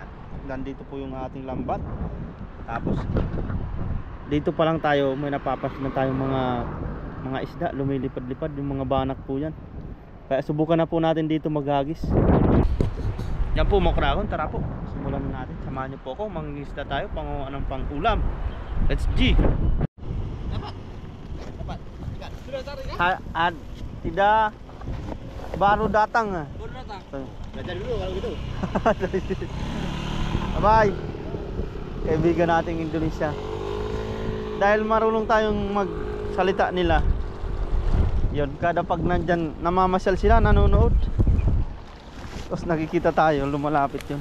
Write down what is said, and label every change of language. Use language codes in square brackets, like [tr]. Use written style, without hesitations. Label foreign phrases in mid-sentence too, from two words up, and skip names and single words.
[tl] Nandito po yung ating lambat. Tapos dito pa lang tayo, may napapasin na tayong mga isda. Lumilipad-lipad yung mga banak po yan. Kaya subukan na po natin dito maghagis. Yan po mga kauragon, tara po. Simulan na natin. Samahan niyo po ako, mangingisda tayo anong pang ulam. [en] Let's G. [id] Dapat. Tidak baru datang. Baru datang. Belajar dulu kalau gitu. Bye. [tl] Kaibigan nating Indonesia. Dahil marunong tayong magsalita nila. Yun, kada pag nandyan namamasyal sila, nanonood. Tapos nakikita tayo, lumalapit yun.